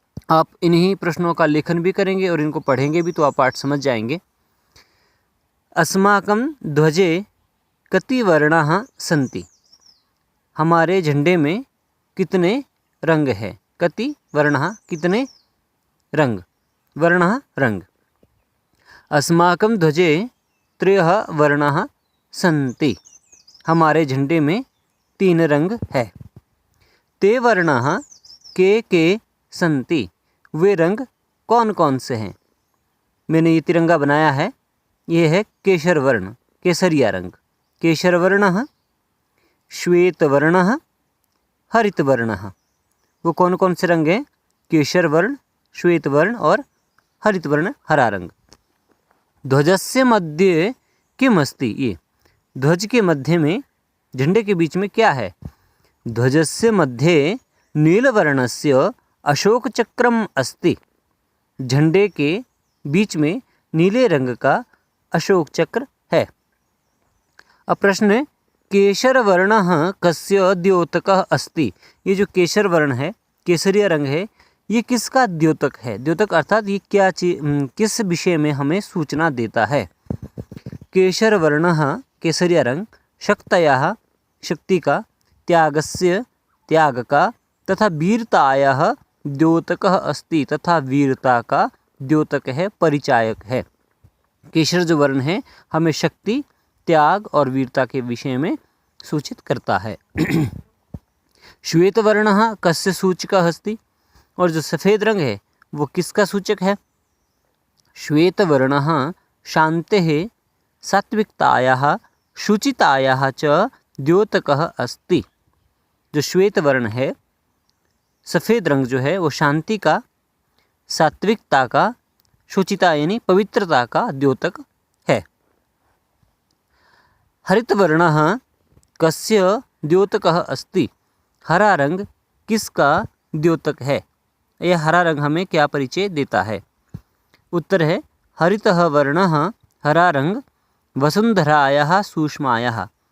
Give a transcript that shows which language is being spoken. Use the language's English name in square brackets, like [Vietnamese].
[Hindi] आप इन्हीं प्रश्नों का लेखन भी करेंगे और इनको पढ़ेंगे भी तो आप पाठ समझ जाएंगे। [Sanskrit] अस्माकं ध्वजे कति वर्णाः सन्ति। [Hindi] हमारे झंडे में कितने रंग है। [Sanskrit] कति वर्णाः [Hindi] कितने रंग, वर्णाः रंग। [Sanskrit] अस्माकं ध्वजे त्रयः वर्णाः सन्ति। [Hindi] हमारे झंडे में 3 रंग है। [Sanskrit] ते वर्णाः के सन्ति। [Hindi] वे रंग कौन कौन से हैं। मैंने ये तिरंगा बनाया है, ये है केसर वर्ण, केसरिया रंग। [Sanskrit] केसर वर्णः, श्वेत वर्णः, हरित वर्णः। [Hindi] वो कौन कौन से रंग हैं। केसर वर्ण, श्वेत वर्ण और हरित वर्ण, हरा रंग। [Sanskrit] ध्वजस्य मध्ये किम अस्ति। [Hindi] ये ध्वज के मध्य में, झंडे के बीच में क्या है। [Sanskrit] ध्वजस्य मध्ये नीलवर्णस्य अशोक चक्रम अस्ति। [Hindi] झंडे के बीच में नीले रंग का अशोक चक्र है। अब प्रश्न है [Sanskrit] केसर वर्णः कस्य द्योतकः अस्ति। [Hindi] ये जो केसर वर्ण है, केसरिया रंग है, ये किसका द्योतक है। द्योतक अर्थात ये क्या किस विषय में हमें सूचना देता है। [Sanskrit] केसर वर्णः [Hindi] केसरिया रंग [Sanskrit] शक्तयाः [Hindi] शक्ति का, [Sanskrit] त्यागस्य [Hindi] त्याग का, [Sanskrit] तथा वीरतायाः द्योतकः अस्ति। [Hindi] तथा वीरता का द्योतक है, परिचायक है। केसर जो वर्ण है हमें शक्ति, त्याग और वीरता के विषय में सूचित करता है। [Sanskrit] श्वेत वर्णः कस्य सूचकः अस्ति। [Hindi] और जो सफ़ेद रंग है वो किसका सूचक है। श्वेत वर्णः शान्तेः सात्विकतायाः शुचितायाः च द्योतकः अस्ति। जो श्वेत वर्ण है, सफ़ेद रंग जो है वो शांति का, सात्विकता का, शुचिता यानी पवित्रता का द्योतक है। [Sanskrit] हरित वर्णः कस्य द्योतकः अस्ति। [Hindi] हरा रंग किसका द्योतक है। यह हरा रंग हमें क्या परिचय देता है। उत्तर है [Sanskrit] हरितः वर्णः [Hindi] हरा रंग [Sanskrit] वसुंधरायाः सूक्ष्मायाः।